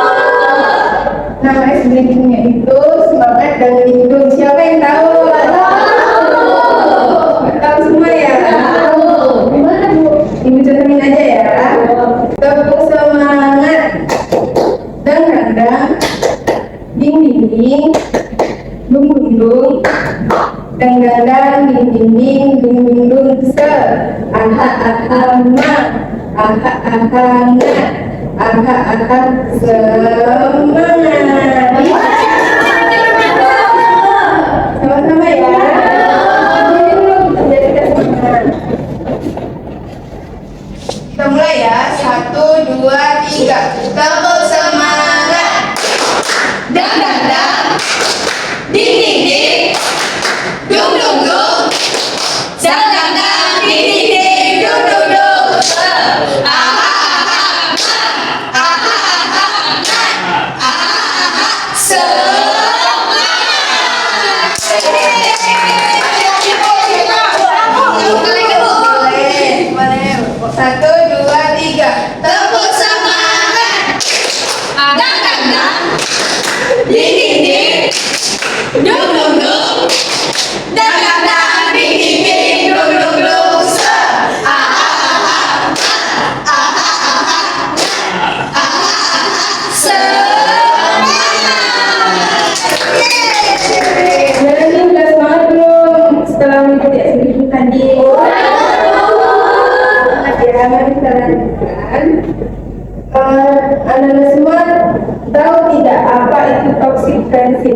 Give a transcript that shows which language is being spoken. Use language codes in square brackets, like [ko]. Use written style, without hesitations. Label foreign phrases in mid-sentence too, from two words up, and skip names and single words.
[id] Nama [en] ice breakingnya [id] itu semangat dan lindung. Siapa yang tahu? Tahu semua ya? Gimana Bu? Ibu contohin aja ya. Tepuk semangat dan kandang, ding ding ding, dung dung dung, dang dang dang, ding ding ding, dung dung dung, se, aha aha ma, aha aha nga, aha aha semangat. Sama-sama ya. Ini dulu kita semangat. Kita mulai ya. 1, 2, 3. Tepuk semangat. Dang dang dang. Ding ding ding. Dung dung dung. Dang dang dang. Ding ding ding. Dung dung dung. Aha aha ma. Aha aha ma. Aha aha semangat. Boleh. 1, 2, 3. Tepuk semangat. Dang dang dang. Ding ding ding. Dung dung dung. Dang dang dang. Ding ding ding. Dung dung dung. Se. Aha aha ma. Aha aha ma. Aha aha semangat. Jadi udah semangat belum setelah mengikuti eksibisi tadi? Mari kita lanjutkan. Anda semua tahu tidak apa itu [en] toxic friendship?